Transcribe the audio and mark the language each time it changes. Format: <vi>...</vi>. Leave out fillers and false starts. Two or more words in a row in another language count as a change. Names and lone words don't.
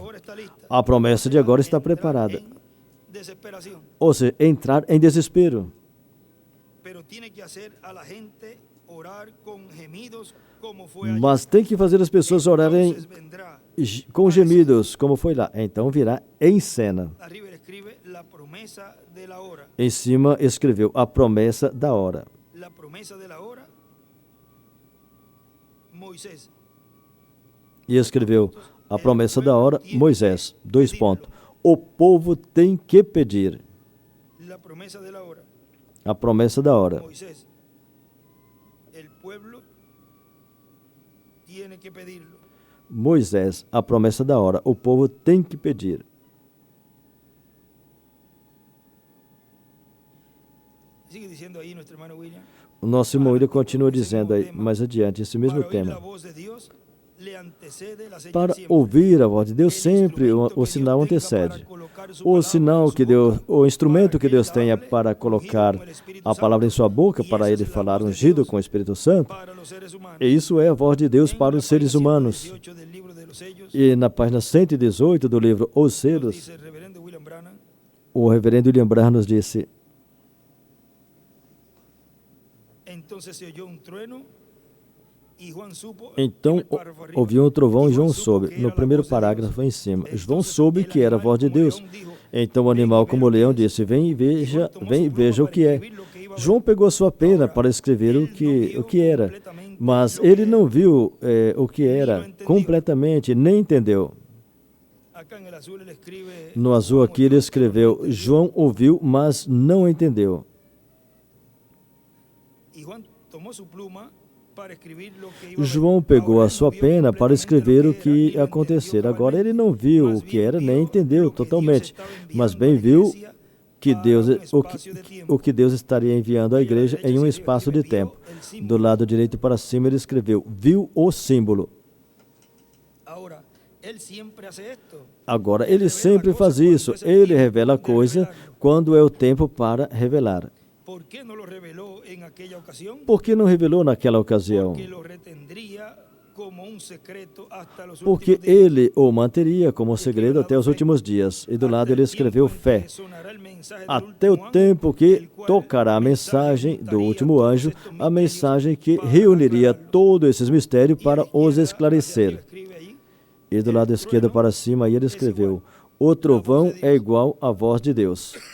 <pt>A promessa de agora está preparada. Ou seja, entrar em desespero. Mas tem que fazer as pessoas orarem com gemidos, como foi lá. Então virá em cena.</pt> <es>la promesa de la hora.</es> <pt>Em cima escreveu a promessa da hora.</pt> <es>La promesa de la hora, Moisés.</es> <pt>E escreveu a promessa da hora, Moisés. 2 pontos. O povo tem que pedir.</pt> <es>La promesa de la hora,</es> <pt>A promessa da hora. Moisés.</pt> <es>El pueblo tiene que pedirlo.</es> <pt>Moisés, a promessa da hora. O povo tem que pedir.</pt> <es>Sigue diciendo ahí nuestro hermano William.</es> <pt>O nosso irmão William continua dizendo aí, mais adiante, esse mesmo</pt> <es>Para oír la</es> <pt>tema.</pt> <es>voz de Dios, le antecede la señal Para siempre.</es> <pt>ouvir a voz de Deus, sempre o sinal antecede. O sinal que Deus, o instrumento que Deus tenha para colocar a palavra em sua boca, para ele falar ungido com o Espírito Santo,</pt> <es>Para los seres humanos.</es> <pt>e isso é a voz de Deus para os seres humanos.</pt> <es>118 del libro de los sellos,</es> <pt>E na página 118 do livro Os Selos,</pt> <es>dice el reverendo William Branham,</es> <pt>o reverendo William Branham nos disse:</pt> <es>entonces se oyó un trueno y Juan supo.</es> <pt>então ouviu um trovão e João soube. No primeiro parágrafo em cima, João soube que era a voz de Deus. Então o animal como o leão disse: vem e veja o que é. João pegou a sua pena para escrever o que era, mas ele não viu o que era completamente, nem entendeu.</pt> <es>Acá en el azul él escribe,</es> <pt>No azul aqui ele escreveu: João ouviu, mas não entendeu.</pt> <es>y Juan tomó su pluma para escribir lo que iba a ver.</es> <pt>João pegou</pt> <es>Ahora</es> <pt>a</pt> <es>él</es> <pt>sua</pt> <es>no vio</es> <pt>pena para</pt> <es>completamente</es> <pt>escrever</pt> <es>lo</es> <pt>o</pt> <es>que</es> <pt>que</pt> <es>era,</es> <pt>ia</pt> <es>ni lo</es> <pt>acontecer.</pt> <es>entendió</es> <pt>Agora ele</pt> <es>cabalmente.</es> <pt>não viu</pt> <es>Más</es> <pt>o que</pt> <es>bien</es> <pt>era, nem</pt> <es>vio</es> <pt>entendeu</pt> <es>lo que Dios</es> <pt>totalmente,</pt> <es>estaba</es> <pt>mas</pt> <es>enviando</es> <pt>bem</pt> <es>a la</es> <pt>viu</pt> <es>iglesia</es> <pt>que</pt> <es>para</es> <pt>Deus,</pt> <es>un</es> <pt>o</pt> <es>espacio de</es> <pt>que,</pt> <es>tiempo.</es> <pt>o que Deus estaria enviando à igreja em um espaço de tempo. Do lado direito para cima ele escreveu: viu o símbolo.</pt> <es>Ahora, él siempre hace esto.</es> <pt>Agora ele sempre faz isso. Ele revela a coisa quando é o tempo para revelar.</pt> <es>¿Por qué no lo reveló en aquella ocasión?</es> <pt>Por que não revelou naquela ocasião?</pt> <es>Porque lo retendría como un secreto hasta los</es> <pt>Porque</pt> <es>últimos días.</es> <pt>ele o manteria como segredo até os últimos dias. E do lado ele escreveu fé. Até o tempo que tocará a mensagem do último anjo, a mensagem que reuniria todos esses mistérios para os esclarecer. E do lado esquerdo para cima, aí ele escreveu: o trovão é igual à voz de Deus.</pt>